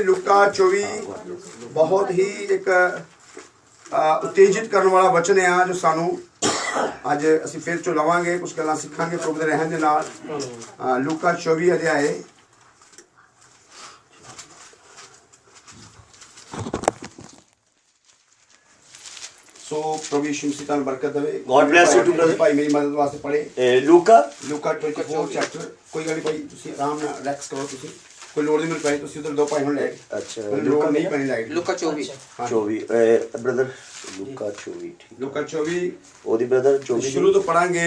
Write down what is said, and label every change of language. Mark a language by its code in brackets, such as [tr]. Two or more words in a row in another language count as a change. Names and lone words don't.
[pa] ਲੂਕਾ 24 ਬਹੁਤ ਹੀ ਇੱਕ ਉਤੇਜਿਤ ਕਰਨ ਵਾਲਾ ਵਚਨ ਆ ਜੋ ਸਾਨੂੰ ਅੱਜ ਅਸੀਂ ਫਿਰ ਚੋਂ ਲਵਾਂਗੇ, ਕੁਝ ਗੱਲਾਂ ਸਿੱਖਾਂਗੇ ਪ੍ਰਭੂ ਦੇ ਰਹਿਣ ਦੇ ਨਾਲ। ਲੂਕਾ 24 ਅਧਿਆਇ ਸੋ ਪ੍ਰਭੂ ਯਿਸੂ ਮਸੀਹ ਤੁਹਾਨੂੰ ਬਰਕਤ ਦੇਵੇ। [en] God bless you too, brother. [pa] ਭਾਈ ਮੇਰੀ ਮਦਦ ਵਾਸਤੇ ਪੜ੍ਹੇ ਲੂਕਾ ਲੂਕਾ 24 ਚੈਪਟਰ। ਕੋਈ ਗੱਲ ਨਹੀਂ ਭਾਈ, ਤੁਸੀਂ ਆਰਾਮ ਨਾਲ ਰਿਲੈਕਸ ਕਰੋ, ਤੁਸੀਂ ਕੋਈ ਲੋੜ ਨਹੀਂ ਮੈਨੂੰ ਪਈ, ਤੁਸੀਂ ਉਧਰ ਦੋ ਭਾਈ ਹੁਣ ਲੈ ਅੱਛਾ ਲੋੜ ਨਹੀਂ ਪੈਣੀ ਲਾਈਟ। ਲੂਕਾ 24 ਬ੍ਰਦਰ ਲੂਕਾ 24 ਠੀਕ। ਲੂਕਾ 24 ਉਹਦੀ ਬ੍ਰਦਰ 24 ਸ਼ੁਰੂ ਤੋਂ ਪੜਾਂਗੇ।